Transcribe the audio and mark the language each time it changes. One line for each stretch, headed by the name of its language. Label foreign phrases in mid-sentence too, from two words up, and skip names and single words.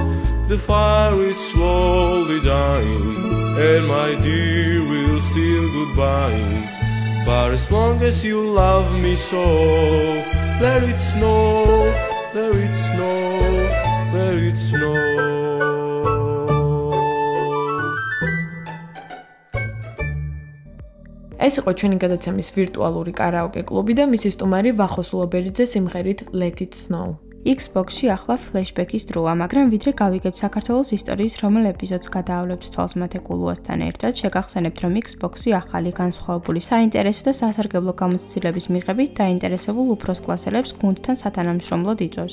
English: The fire is slowly dying, and my dear will still goodbye. But as long as you love me so, let it snow, let it snow, let it snow.
Georgian: ეს იყო ჩვენი გადაცემის ვირტუალური კარაოკე კლუბი და მისი სტუმარი ვახო სულაბერიძე სიმღერით Let It Snow. იგს-BOX-ში ახლა Flashback-ის დროა, მაგრამ ვიდრე გავიგებთ საქართველოს ისტორიის რომელ ეპიზოდს გადაავლებთ თვალსმათე კულუასთან ერთად, შეგახსენებთ, რომ იგს-BOX-ი ახალი განსხვავებული საინტერესო და სასარგებლო გამოცდილების მიღებით დაინტერესებულ უფროს კლასელებს გუნდთან სათანამშრომლოდ იწვევს.